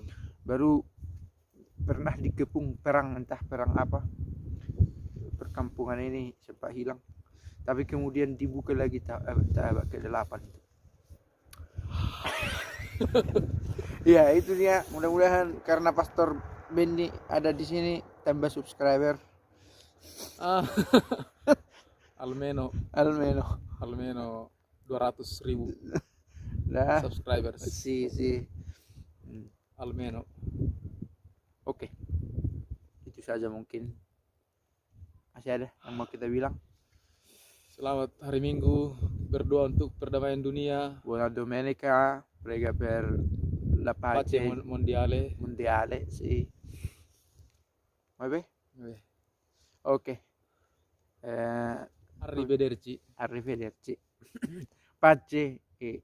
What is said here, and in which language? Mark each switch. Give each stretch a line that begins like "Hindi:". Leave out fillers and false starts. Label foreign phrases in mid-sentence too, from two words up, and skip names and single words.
Indonesian: Baru pernah dikepung perang, entah perang apa. Perkampungan ini sempat hilang. Tapi kemudian dibuka lagi abad ke-8 itu. Ya itu dia, mudah-mudahan karena Pastor Benny ada di sini tambah subscriber.
Italian: almeno Almeno 200.000
Indonesian: lah subscribers.
Italian: si Almeno.
Indonesian: Oke. Itu saja mungkin. Masih ada yang mau kita bilang? Selamat hari Minggu, berdoa untuk perdamaian dunia.
Italian: Buona domenica, prega per la Pace pace mondiale. mondiale, sì. Vabbè? Ok. Arrivederci. Arrivederci. Pace e